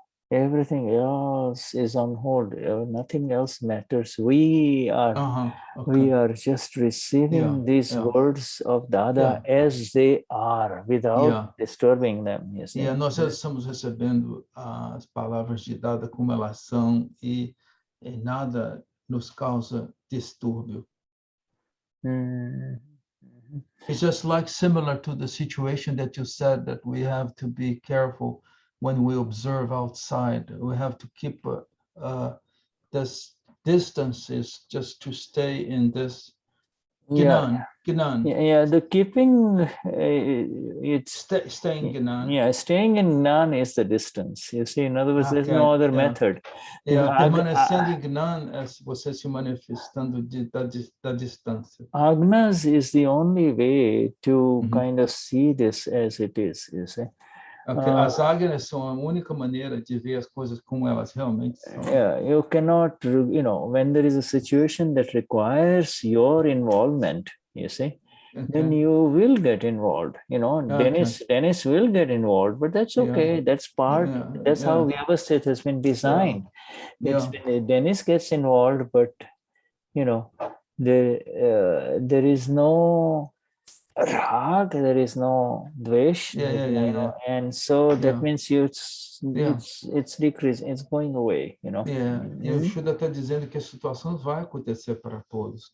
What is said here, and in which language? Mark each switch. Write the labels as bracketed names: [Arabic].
[English] Everything else is on hold. Nothing else matters. We are just receiving these words of Dada as they are, without disturbing them. You see? [Portuguese] Nós estamos recebendo as palavras de Dada como elas são, e nada nos causa distúrbio. [English] It's just like similar to the situation that you said, that we have to be careful when we observe outside. We have to keep this distances just to stay in this Gnan. The keeping, it's staying Gnan. Staying in Gnan is the distance. You see, in other words, there's no other method. [Portuguese] Permanecendo em Gnan é você se manifestando da distância. [English] Agnas is the only way to kind of see this as it is, you see. [Portuguese] As agnas são a única maneira de ver as coisas como elas realmente são. [English] You cannot, when there is a situation that requires your involvement, you see, then you will get involved. Dennis will get involved, but that's okay. That's part. That's how Vyavasthit has been designed. Dennis gets involved, but there is no rag, there is no dvesh, and so that means it's decreasing, it's going away, E [Portuguese] o Shuddha está dizendo que a situação vai acontecer para todos.